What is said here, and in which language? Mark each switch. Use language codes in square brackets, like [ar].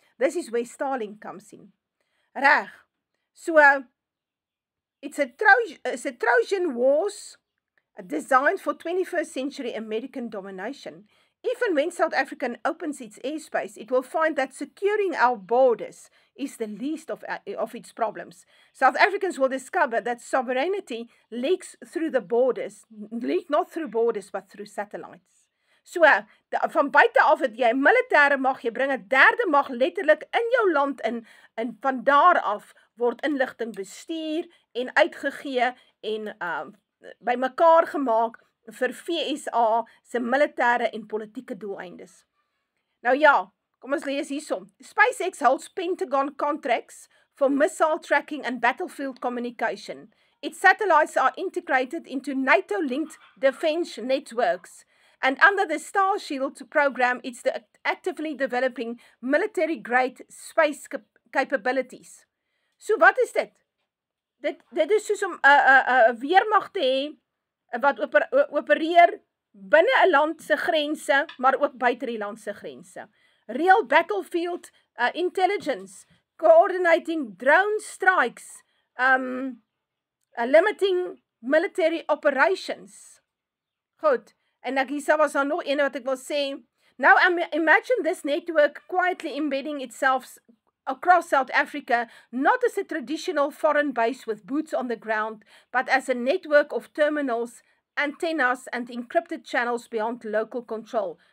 [en] This is where Starlink comes in. Reg. So, it's a Trojan horse designed for 21st century American domination. Even when South Africa opens its airspace, it will find that securing our borders is the least of its problems. South Africans will discover that sovereignty leaks through the borders, not through borders, but through satellites. [af] So, van buite af het jy militêre mag, jy bring 'n derde mag letterlik in jou land in, en van daar af word inligting bestuur en uitgegee en bymekaar gemaak vir VSA se militêre en politieke doeleindes. Nou ja, kom ons lees hiersom. [en] SpaceX holds Pentagon contracts for missile tracking and battlefield communication. its satellites are integrated into NATO-linked defense networks. And under the Star Shield program, it's actively developing military-grade space capabilities. [af] So wat is dit? Dit is soos om 'n weermag te hê wat opereer binne 'n land se grense, maar ook buite die land se grense. [en] Real battlefield intelligence, coordinating drone strikes, limiting military operations. [af] Goed, en hier was daar nog een wat ek wil sê. [en] Now imagine this network quietly embedding itself across South Africa, not as a traditional foreign base with boots on the ground, but as a network of terminals, antennas, and encrypted channels beyond local control.